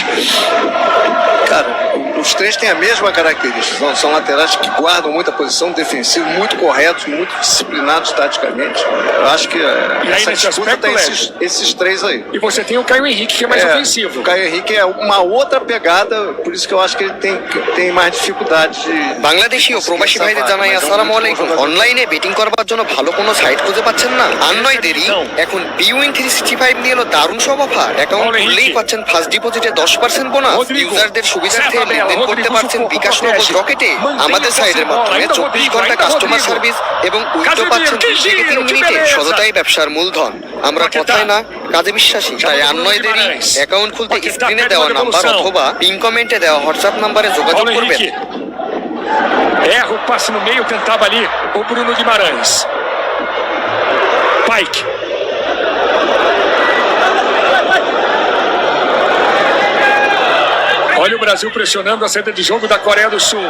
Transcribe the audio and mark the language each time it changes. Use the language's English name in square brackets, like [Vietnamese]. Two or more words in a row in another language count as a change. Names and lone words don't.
[Portuguese] Cara, os três têm a mesma característica, são laterais que guardam muita posição defensiva, muito corretos, muito disciplinados taticamente. Eu acho que essa disputa tem esses três aí. E você tem o Caio Henrique, que é mais ofensivo. O Caio Henrique é uma outra pegada, por isso que eu acho que ele tem mais dificuldade de... [Bangla] বাংলাদেশীয় প্রবাসী ভাইদের জানাই আসসালামু আলাইকুম। অনলাইনে বেটিং করবার জন্য ভালো কোনো সাইট খুঁজে পাচ্ছেন না? আর নয় দেরি, এখন বিউইং 365 নিয়ে এলো দারুণ সব অফার। অ্যাকাউন্ট খুললেই পাচ্ছেন ফার্স্ট ডিপোজিটে 10% বোনাস। ইউজারদের সুবিধার্থে লেনদেন করতে পারছেন বিকাশ নগদ রকেটে। আমাদের সাইটের মাধ্যমে 24 ঘন্টা [English] customer service [Bangla] এবং উইথড্র পাচ্ছেন 2 থেকে 3 মিনিটে। সততাই ব্যবসার মূলধন। আমরা কথায় না কাজে বিশ্বাসী, তাই আর নয় দেরি, অ্যাকাউন্ট খুলতে স্ক্রিনে দেওয়া নাম্বার অথবা পিন কমেন্টে দেওয়া হোয়াটসঅ্যাপ নাম্বারে যোগাযোগ করবেন। [Portuguese] Erra o passe no meio, tentava ali o Bruno Guimarães. Pike. Olha o Brasil pressionando a saída de jogo da Coreia do Sul.